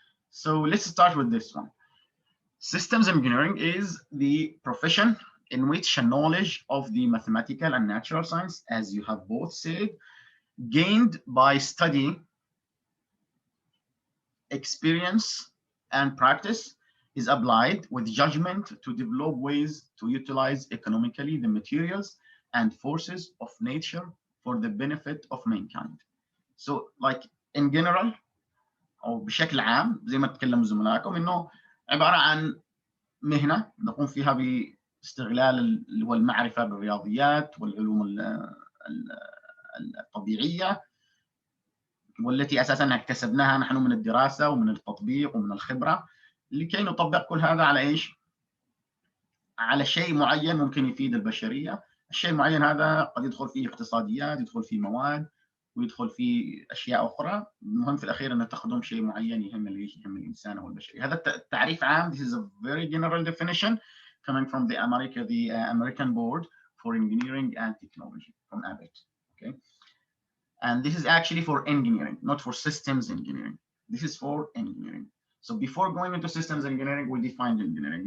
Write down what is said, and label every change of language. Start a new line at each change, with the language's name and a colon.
English: So let's start with this one. Systems engineering is the profession in which a knowledge of the mathematical and natural science, as you have both said, gained by study, experience, and practice, is applied with judgment to develop ways to utilize economically the materials and forces of nature for the benefit of mankind. So in general
Arabic: أو بشكل عام زي ما تكلموا زملائكم إنه عبارة عن مهنة نقوم فيها باستغلال اللي هو المعرفة بالرياضيات والعلوم الطبيعية والتي أساسا اكتسبناها نحن من الدراسة ومن التطبيق ومن الخبرة لكي نطبق كل هذا على إيش؟ على شيء معين ممكن يفيد البشرية. الشيء المعين هذا قد يدخل فيه اقتصاديات، يدخل فيه مواد، ويدخل فيه أشياء أخرى. المهم في الأخير أن تخدم شيء معين يهم الإنسان أو البشرية. هذا التعريف عام.
English: This is a very general definition coming from the American Board for Engineering and Technology from ABET. Okay, and this is actually for engineering, not for systems engineering. This is for engineering. So before going into systems engineering, we defined engineering.